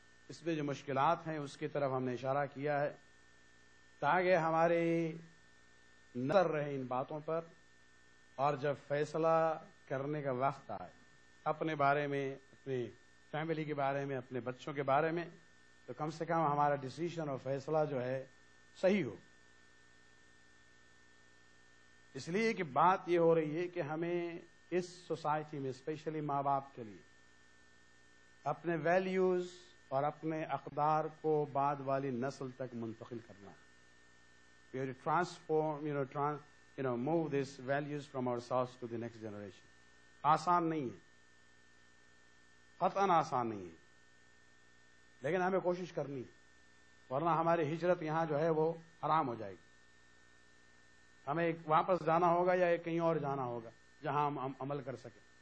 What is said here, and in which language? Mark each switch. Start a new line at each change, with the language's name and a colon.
Urdu: اس میں جو مشکلات ہیں اس کی طرف ہم نے اشارہ کیا ہے تاکہ ہماری نظر رہے ان باتوں پر، اور جب فیصلہ کرنے کا وقت آئے اپنے بارے میں، اپنی فیملی کے بارے میں، اپنے بچوں کے بارے میں، تو کم سے کم ہمارا ڈیسیژن اور فیصلہ جو ہے صحیح ہو. اس لیے کہ بات یہ ہو رہی ہے کہ ہمیں اس سوسائٹی میں اسپیشلی ماں باپ کے لیے اپنے ویلیوز اور اپنے اقدار کو بعد والی نسل تک منتقل کرنا ہے.
English: We have to transform, move these values from ourselves to the next generation.
Urdu: آسان نہیں ہے، قطعاً آسان نہیں ہے، لیکن ہمیں کوشش کرنی ہے، ورنہ ہماری ہجرت یہاں جو ہے وہ حرام ہو جائے گی. ہمیں واپس جانا ہوگا یا کہیں اور جانا ہوگا جہاں ہم عمل کر سکیں.